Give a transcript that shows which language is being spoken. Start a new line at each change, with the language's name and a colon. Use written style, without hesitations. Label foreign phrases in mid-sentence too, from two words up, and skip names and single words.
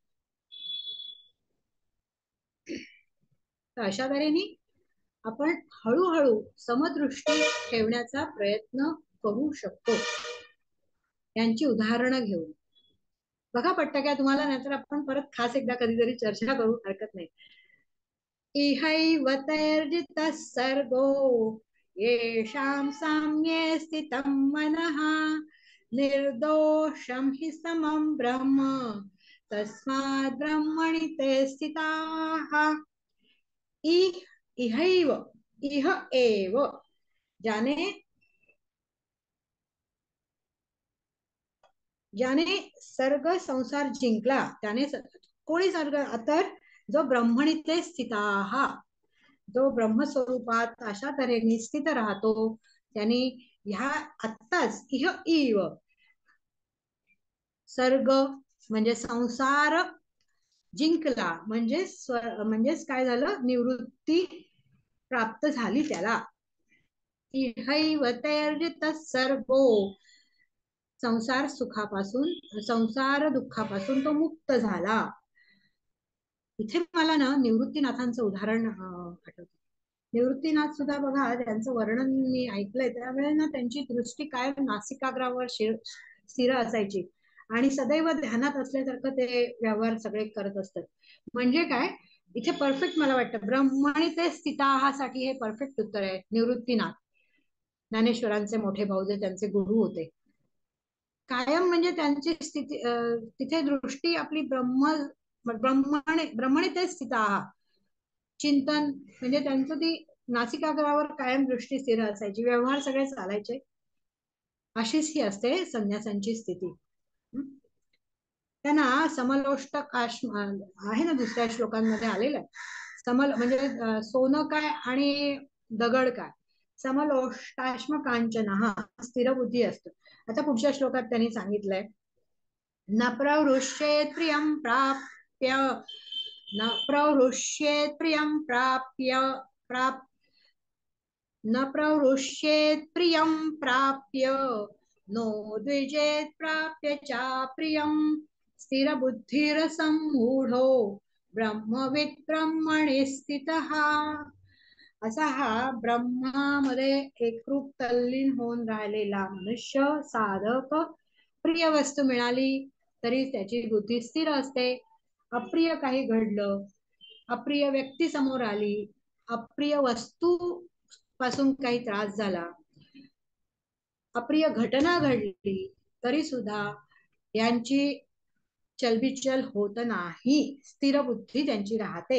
Marathi: तर अशा तऱ्हेने आपण हळूहळू समदृष्टी ठेवण्याचा प्रयत्न करू शकतो. यांची उदाहरणं घेऊन बघा पटतं का तुम्हाला, नाहीतर आपण परत खास एकदा कधीतरी चर्चा करू, हरकत नाही.
Sanskrit: इहैव तैर्जितः सर्गो येषां साम्ये स्थितं मनः निर्दोषं हि समं ब्रह्म तस्माद् ब्रह्मणि ते स्थिताः. इहैव, इह एव,
Marathi: ज्याने सर्ग संसार जिंकला, त्याने कोणी सर्ग, तर जो
Sanskrit: ब्रह्मणि ते स्थिताः,
Marathi: जो ब्रह्मस्वरूपात अशा तऱ्हेने स्थित राहतो, त्यांनी ह्या आत्ताच
Sanskrit: इह इव,
Marathi: सर्ग म्हणजे संसार जिंकला, म्हणजेच काय झालं, निवृत्ती प्राप्त झाली त्याला.
Sanskrit: इहैव तैर्जितः सर्गो,
Marathi: संसार सुखापासून, संसार दुःखापासून तो मुक्त झाला. इथे मला ना निवृत्तीनाथांचं उदाहरण आठवतं. निवृत्तीनाथ सुद्धा बघा, त्यांचं वर्णन मी ऐकलंय, त्यावेळेस ना त्यांची दृष्टी कायम नासिकाग्रावर स्थिर असायची आणि सदैव ध्यानात असल्यासारखं ते व्यवहार सगळे करत असतात. म्हणजे काय, इथे परफेक्ट मला वाटतं
Sanskrit: ब्रह्मणि ते स्थिताहासाठी
Marathi: हे परफेक्ट उत्तर आहे. निवृत्तीनाथ ज्ञानेश्वरांचे मोठे भाऊ, जे त्यांचे गुरु होते, कायम म्हणजे त्यांची स्थिती, तिथे दृष्टी आपली
Sanskrit: ब्रह्मणे ते स्थिता,
Marathi: चिंतन म्हणजे त्यांचं ती नासिकाग्रावर कायम दृष्टी स्थिर असायची, व्यवहार सगळे चालायचे. अशीच ही असते संन्यासांची स्थिती. त्यांना समलोष्टक आहे ना, दुसऱ्या श्लोकांमध्ये आलेलं आहे. समल म्हणजे सोनं काय आणि दगड काय,
Sanskrit: समलोष्टाश्म कांचन,
Marathi: हा स्थिर बुद्धी असतो. आता पुढच्या श्लोकात त्यांनी सांगितलंय,
Sanskrit: न प्रवृष्येत प्रियं प्राप्य, न प्रवृष्येत प्रियं प्राप्य न प्रवृष्येत प्रियं प्राप्य नो द्विजेत प्राप्य चा प्रियं स्थिरबुद्धिरसम्मूढो ब्रह्मविद् ब्रह्मणि स्थितः.
Marathi: असा हा ब्रह्मामध्ये एकरूप तल्लीन होऊन राहिलेला मनुष्य साधक, प्रिय वस्तू मिळाली तरी त्याची बुद्धी स्थिर असते. अप्रिय काही घडलं, अप्रिय व्यक्ती समोर आली, अप्रिय वस्तू पासून काही त्रास झाला, अप्रिय घटना घडली, तरी सुद्धा यांची चलबिचल होत नाही, स्थिर बुद्धी त्यांची राहते.